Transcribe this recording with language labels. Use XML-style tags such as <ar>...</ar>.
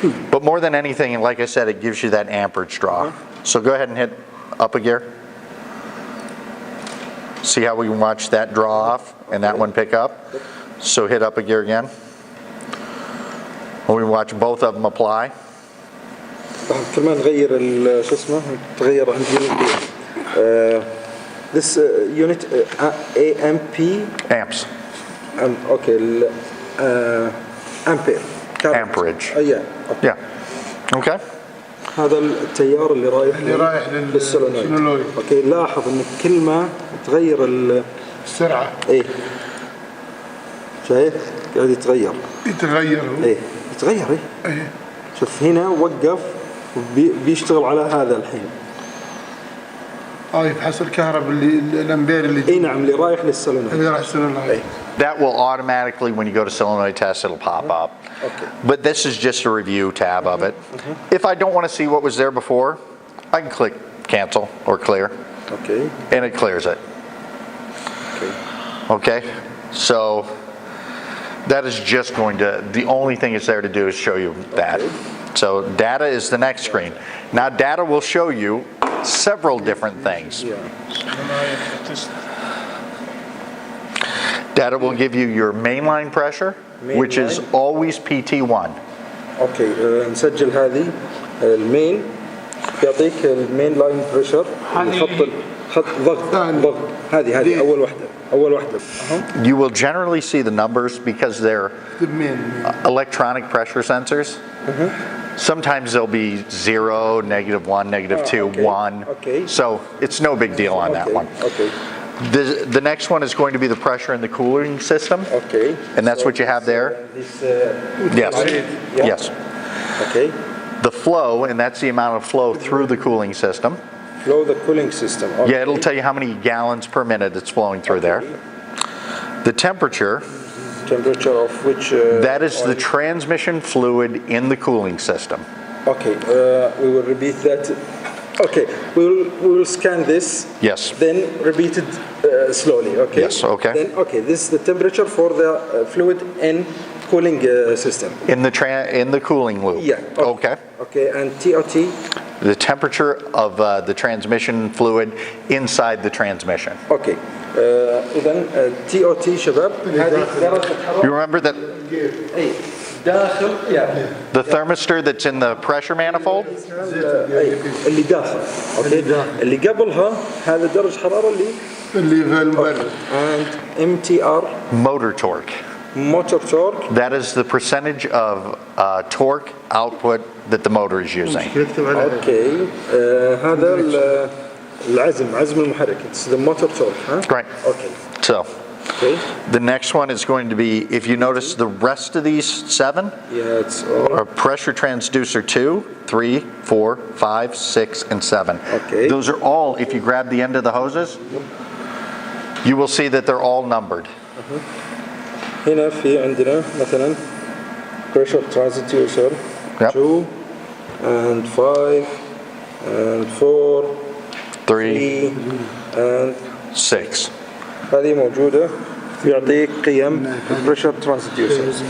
<en>But more than anything, like I said, it gives you that amperage draw. So go ahead and hit up a gear. See how we can watch that draw off and that one pick up? So hit up a gear again. And we watch both of them apply.</en> <ar>كمان غير شو اسمه تغير عندي</ar> <en>this unit AMP Amps. okay ampere Amperage. yeah Yeah. Okay.</en> <ar>هذا التيار اللي رايح للسولينويد. اوكي لاحظ ان كل ما تغير السرعة. ايه شايف قاعد يتغير ايه يتغير ايه شوف هنا وقف بيشتغل على هذا الحين يبحث الكهرباء اللي الامبير اللي اي نعم اللي رايح للسولينويد. اللي راح السولينويد.</ar> <en>That will automatically, when you go to solenoid test, it'll pop up. Okay. But this is just a review tab of it. If I don't want to see what was there before, I can click cancel or clear. Okay. And it clears it. Okay. Okay. So that is just going to, the only thing it's there to do is show you that. So data is the next screen. Now data will show you several different things. Data will give you your mainline pressure, which is always PT1.</en> <ar>اوكي نسجل هذه المين يعطيك المين لاين بريشر خط ضغط هذه اول واحده</ar> <en>You will generally see the numbers because they're electronic pressure sensors. Sometimes they'll be 0, -1, -2, okay. 1. Okay. So it's no big deal on that one. Okay. The next one is going to be the pressure in the cooling system. Okay. And that's what you have there. Yes. Yeah. Yes. Okay. The flow, and that's the amount of flow through the cooling system. Flow the cooling system. Okay. Yeah, it'll tell you how many gallons per minute it's flowing through there. The temperature of which that is the transmission fluid in the cooling system. Okay, we will repeat that. Okay, we will scan this. Yes. Then repeat it slowly. Okay. Yes. Okay. Then this is the temperature for the fluid and cooling system. In the cooling loop. Yeah. Okay. Okay, and TOT. The temperature of the transmission fluid inside the transmission. Okay.</en> <ar>إذن TOT شباب هذه درجة الحرارة.</ar> <en>You remember that</en> <ar>أي داخل</ar> <en>the thermistor that's in the pressure manifold?</en> <ar>اللي داخل. أوكي. اللي قبلها هذا درجة حرارة اللي في المبرد.</ar> <en>And MTR. Motor torque. Motor torque. That is the percentage of torque output that the motor is using.</en> <ar>Okay. هذا عزم المحرك.</ar> <en>It's the motor torque, huh? Right. Okay. So, Okay. the next one is going to be, if you notice the rest of these 7, Yeah, it's all. are pressure transducer 2, 3, 4, 5, 6, and 7. Okay. Those are all, if you grab the end of the hoses, you will see that they're all numbered.</en> <ar>هنا في عندنا مثلا pressure transducer</ar> <en>Yep. 2 and 5 and 4 3, 3 and 6.</en> <ar>هذه موجودة يعطيك قيم pressure transducer.</ar>